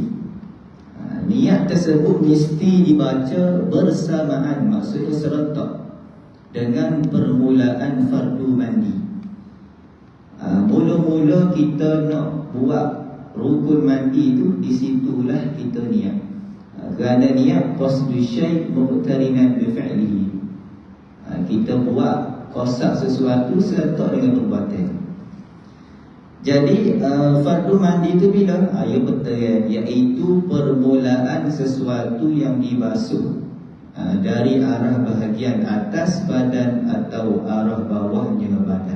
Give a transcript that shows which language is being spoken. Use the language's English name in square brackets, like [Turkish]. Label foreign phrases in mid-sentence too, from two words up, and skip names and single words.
[Malay] Niat tersebut mesti dibaca bersamaan, maksudnya serentak dengan permulaan fardu mandi. Mula-mula kita nak buat rukun mandi itu, di situlah kita niat. Kerana niat [Arabic] قصد شيء مقترنا بفعله. [Malay] Kita buat qasad sesuatu serta dengan perbuatan. Jadi fardu mandi itu bila? Ya betul, iaitu permulaan sesuatu yang dibasuh dari arah bahagian atas badan atau arah bawahnya badan.